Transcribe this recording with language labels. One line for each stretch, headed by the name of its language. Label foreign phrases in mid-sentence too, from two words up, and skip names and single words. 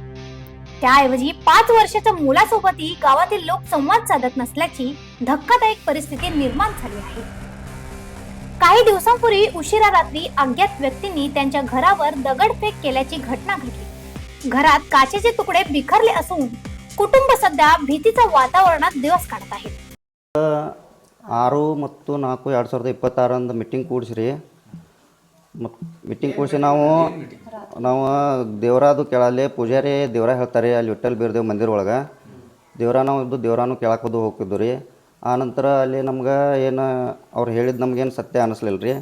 Marathi: त्याऐवजी 5 वर्षाच्या मुलासोबतही गावातील लोक संवाद साधत नसल्याची धक्कादायक परिस्थिती निर्माण झाली आहे. काही दिवसांपूर्वी उशिरा रात्री अज्ञात व्यक्तींनी त्यांच्या घरावर दगडफेक केल्याची घटना घडली. घरात काचेचे तुकडे बिखरले असून कुटुंब सध्या भीतीच्या वातावरणात दिवस काढत आहे.
Kannada: 6 ಮತ್ತು 4 2026 ಮೀಟಿಂಗ್ ಕೂಡಿಸ್ರಿ. ಮೀಟಿಂಗ್ ಕೂಡಿಸಿ ನಾವು ದೇವರಾದು ಕೇಳಲ್ಲಿ ಪೂಜಾರಿ ದೇವರ ಹೇಳ್ತಾರೆ ಅಲ್ಲಿ ವಿಠ್ಠಲ್ ಬೀರ್ದೇವ್ ಮಂದಿರ ಒಳಗೆ ದೇವರ ನಾವು ಇದ್ದು ದೇವರಾನು ಕೇಳಕ್ಕೆ ಹೋಗ್ತಿದ್ದು ರೀ. ಆನಂತರ ಅಲ್ಲಿ ನಮ್ಗೆ ಏನು ಅವ್ರು ಹೇಳಿದ್ದು ನಮ್ಗೇನು ಸತ್ಯ ಅನ್ನಿಸ್ಲಿಲ್ಲ ರೀ.